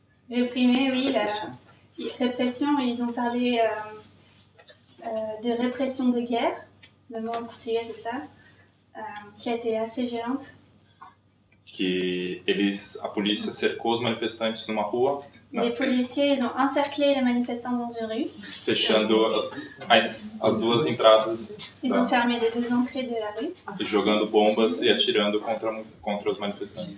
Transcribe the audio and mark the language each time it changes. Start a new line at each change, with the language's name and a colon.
French: Réprimé, oui, la répression. Ils ont parlé de répression de guerre, le mot en portugais c'est ça, qui a été assez violente.
Portuguese: Que a polícia cercou os manifestantes numa rua,
French: Les policiers, ils ont encerclé les manifestants dans une rue.
Portuguese: fechando as duas entradas
French: Ils ont fermé les deux entrées de la rue.
Portuguese: e jogando bombas e atirando contra os manifestantes.